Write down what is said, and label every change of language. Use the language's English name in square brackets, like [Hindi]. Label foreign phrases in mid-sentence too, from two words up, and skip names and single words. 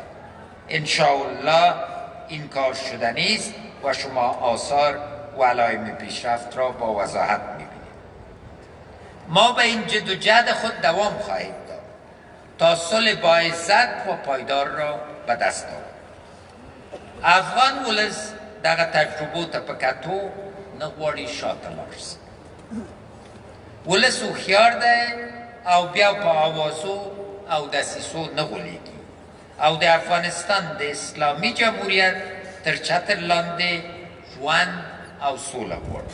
[Persian] انشاءالله این کار شدنی است و شما آثار و علائم پیشرفت را با وضاحت می‌بینید. ما به این جد و جهد خود دوام خواهیم داد تا صلح با عزت و پایدار را به دست آورد. [Pashto] افغان ولس دغه تجربو ته په کتو نه غواړي شاته لاړ شي. ولس هوښیار دی او بیا په اوازو او دسیسو نه غولېږي او د افغانستان د اسلامي جمهوریت تر چتر لاندې ژوند او سوله غواړو.